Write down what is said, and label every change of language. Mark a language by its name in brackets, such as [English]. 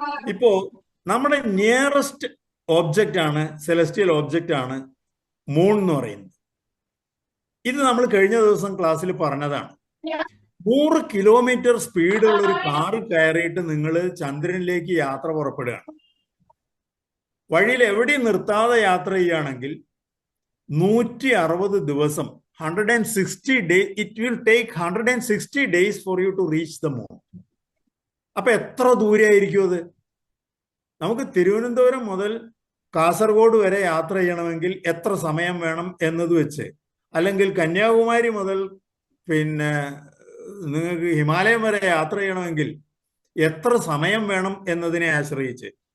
[Malayalam] ഇപ്പോ നമ്മുടെ nearest object ആണ്, സെലസ്റ്റിയൽ ഓബ്ജക്റ്റ് ആണ് മൂൺ എന്ന് പറയുന്നത്. ഇത് നമ്മൾ കഴിഞ്ഞ ദിവസം ക്ലാസ്സിൽ പറഞ്ഞതാണ്. 100 കിലോമീറ്റർ സ്പീഡുള്ള ഒരു കാറിൽ കയറിയിട്ട് നിങ്ങൾ ചന്ദ്രനിലേക്ക് യാത്ര പുറപ്പെടുകയാണ്. വഴിയിൽ എവിടെയും നിർത്താതെ യാത്ര ചെയ്യുകയാണെങ്കിൽ 160 ദിവസം [English] 160 days, it will take 160 days for you to reach the moon. [Malayalam] അപ്പൊ എത്ര ദൂരെയായിരിക്കും അത്? നമുക്ക് തിരുവനന്തപുരം മുതൽ കാസർഗോഡ് വരെ യാത്ര ചെയ്യണമെങ്കിൽ എത്ര സമയം വേണം എന്നത് വെച്ച്, അല്ലെങ്കിൽ കന്യാകുമാരി മുതൽ നിങ്ങൾക്ക് ഹിമാലയം വരെ യാത്ര ചെയ്യണമെങ്കിൽ എത്ര സമയം വേണം എന്നതിനെ ആശ്രയിച്ച്,